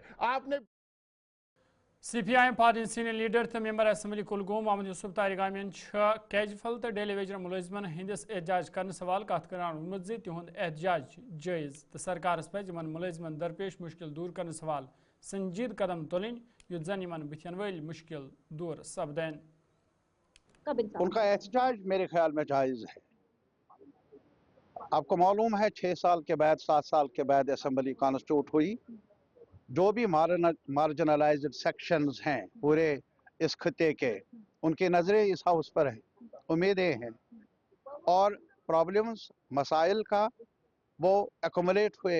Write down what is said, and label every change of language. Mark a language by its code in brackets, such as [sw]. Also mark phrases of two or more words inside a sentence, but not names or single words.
[hi] आपने [ks] CPIM पार्टी [en] senior leader [ks] तो [en] member assembly [ks] कुलगोम मोहम्मद यूसुफ तारिगामियन कैजुअल तो [en] daily wager [ks] मुलजिमन हंदिस एहतजाज कर सवाल कत कर तिहुंद एहतजाज जायज तो सरकार पज मुलजिमन दरपेश मुश्किल दूर कर सवाल संजीद कदम तुलन युत जन बुथन वल मुश्किल दूर सपदन। [hi] उनका एहतजाज मेरे ख्याल में जायज़ है। आपको मालूम है 6 साल के बाद 7 साल के बाद असम्बली कॉन्स्टिट्यूट हुई। जो भी [en] marginalized sections [hi] हैं पूरे इस खत्ते के उनकी नज़रें इस हाउस पर है, उम्मीदें हैं और प्रॉब्लम्स मसाइल का वो एक्युमुलेट हुए।